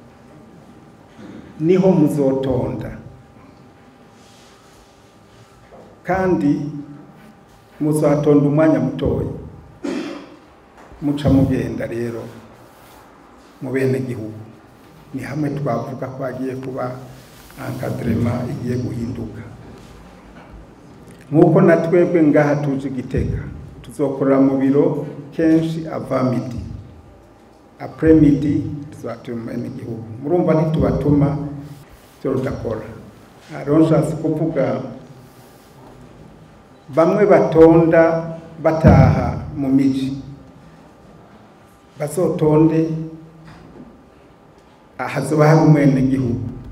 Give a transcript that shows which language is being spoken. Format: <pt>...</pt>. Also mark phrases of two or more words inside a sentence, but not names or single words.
<rn>niho muzotonda kandi muzatonda umwanya mutoya muca mugenda rero mu bene gihugu ni hamwe twavuga ko agiye kuba encadrement igiye guhinduka nkuko natwebwe ngaha tuje Gitega tuzokorera mu biro kenshi ava</rn> <fr>midi après midi</fr> <rn>tuzatuma n'igihugu murumva ntitubatuma cyo rudakora aronshatse kuvuga bamwe batonda bataha mu miji bazotonde ahazoba hari umwene gihugu</rn>